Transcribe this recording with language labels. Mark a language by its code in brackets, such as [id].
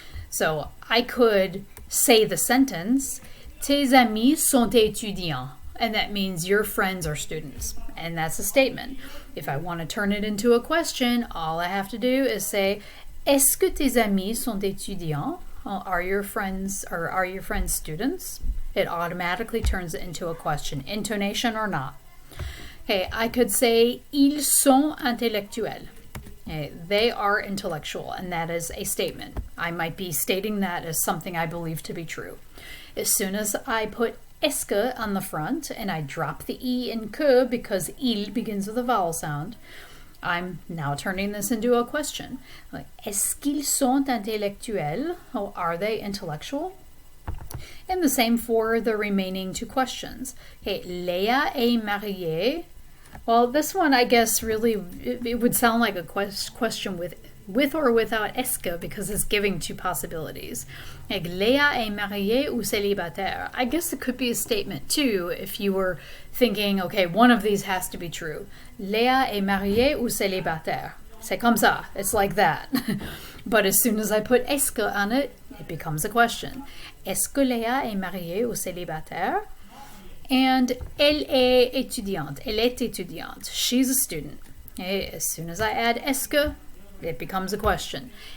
[en] So I could say the sentence, [fr] tes amis sont étudiants, [en] and that means your friends are students, and that's a statement. If I want to turn it into a question, all I have to do is say, [fr] est-ce que tes amis sont étudiants? [en] Are your friends students? It automatically turns it into a question, intonation or not. Okay, I could say [fr] ils sont intellectuels. [en] Okay, they are intellectual, and that is a statement. I might be stating that as something I believe to be true. As soon as I put est-ce que on the front and I drop the e in que because il begins with a vowel sound, I'm now turning this into a question. [fr] Like, est-ce qu'ils sont intellectuels? [en] Oh, are they intellectual? And the same for the remaining 2 questions. Okay, [fr] Léa est mariée. [en] Well, this one, I guess, really, it would sound like a question with or without est-ce que because it's giving 2 possibilities. [fr] Like, Léa est mariée ou célibataire? [en] I guess it could be a statement too if you were thinking, okay, one of these has to be true. [fr] Léa est mariée ou célibataire? C'est comme ça. [en] It's like that. But as soon as I put est-ce que on it, it becomes a question. [fr] Est-ce que Léa est mariée ou célibataire? And elle est étudiante. Elle est étudiante. [en] She's a student. Okay, as soon as I add est-ce que, it becomes a question.